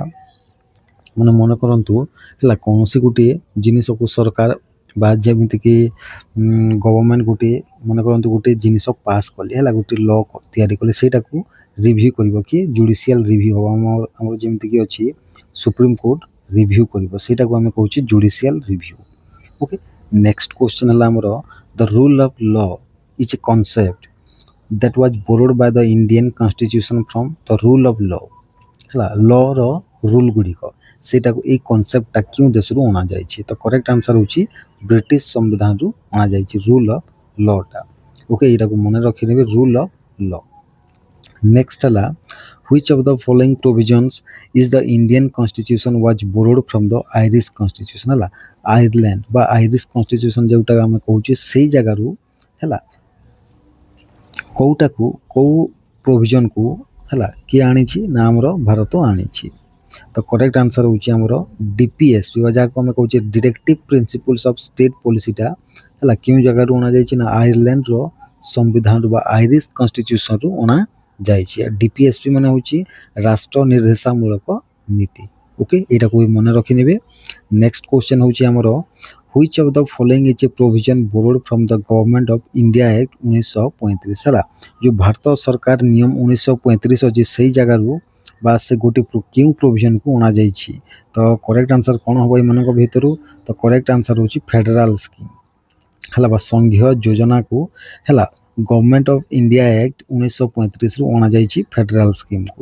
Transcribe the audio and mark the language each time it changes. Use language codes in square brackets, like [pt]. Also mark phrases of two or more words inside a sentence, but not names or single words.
[or] ମାନେ ମନେ କରନ୍ତୁ ହେଲା କୌଣସି ଗୋଟିଏ ଜିନିଷକୁ ସରକାର ବା ଯେମିତିକି ଗଭର୍ଣ୍ଣମେଣ୍ଟ ଗୋଟିଏ ମନେ କରନ୍ତୁ ଗୋଟିଏ ଜିନିଷ ପାସ୍ କଲେ ହେଲା, ଗୋଟିଏ ଲ ତିଆରି କଲେ, ସେଇଟାକୁ ରିଭ୍ୟୁ କରିବ କି [en] judicial review [or] ହେବ। ଆମର ଯେମିତିକି ଅଛି ସୁପ୍ରିମକୋର୍ଟ ରିଭ୍ୟୁ କରିବ, ସେଇଟାକୁ ଆମେ କହୁଛେ [en] judicial review. okay, next question [or] ହେଲା ଆମର [en] the rule of law is a concept that was borrowed by the Indian constitution from the rule of law ହେଲା। [or] ଲର ରୁଲ୍ ଗୁଡ଼ିକ ସେଇଟାକୁ ଏଇ କନସେପ୍ଟଟା କେଉଁ ଦେଶରୁ ଅଣାଯାଇଛି? ତ [en] correct answer [or] ହେଉଛି ବ୍ରିଟିଶ ସମ୍ବିଧାନରୁ ଅଣାଯାଇଛି [en] rule of lawଟା। [or] ଓକେ, ଏଇଟାକୁ ମନେ ରଖିନେବେ [en] rule of law. ନେକ୍ସଟ ହେଲା which of the following provisions is the Indian constitution was borrowed from the Irish constitution ହେଲା। [or] ଆୟରଲ୍ୟାଣ୍ଡ ବା [en] Irish constitution [or] ଯେଉଁଟା ଆମେ କହୁଛେ ସେଇ ଜାଗାରୁ ହେଲା କେଉଁଟାକୁ କେଉଁ ପ୍ରୋଭିଜନକୁ ହେଲା କିଏ ଆଣିଛି? ନା ଆମର ଭାରତ ଆଣିଛି। ତ [en] correct answer [or] ହେଉଛି ଆମର DPS ଯାହାକୁ ଆମେ କହୁଛେ [en] directive principles of state policyଟା [or] ହେଲା କେଉଁ ଜାଗାରୁ ଅଣାଯାଇଛି? ନା ଆୟରଲ୍ୟାଣ୍ଡର ସମ୍ବିଧାନରୁ ବା [en] Irish constitutionରୁ [or] ଅଣାଯାଇଛି। DPSP ମାନେ ହେଉଛି ରାଷ୍ଟ୍ର ନିର୍ଦ୍ଦେଶାମୂଳକ ନୀତି। [en] ଓକେ, [or] ଏଇଟାକୁ ବି ମନେ ରଖିନେବେ। [en] next question [or] ହେଉଛି ଆମର [en] which of the following is a provision borrowed from the government of India Act 1935 ହେଲା। [or] ଯେଉଁ ଭାରତ ସରକାର ନିୟମ 1935 ଅଛି ସେଇ ଜାଗାରୁ ବା ସେ ଗୋଟିଏ କେଉଁ ପ୍ରୋଭିଜନକୁ ଅଣାଯାଇଛି? ତ [en] correct answer [or] କ'ଣ ହେବ ଏମାନଙ୍କ ଭିତରୁ? ତ [en] correct answer [or] ହେଉଛି [en] federal scheme [or] ହେଲା ବା ସଂଘୀୟ ଯୋଜନାକୁ ହେଲା ଗଭର୍ଣ୍ଣମେଣ୍ଟ ଅଫ୍ ଇଣ୍ଡିଆ ଆକ୍ଟ 1935ରୁ ଅଣାଯାଇଛି [en] federal schemeକୁ।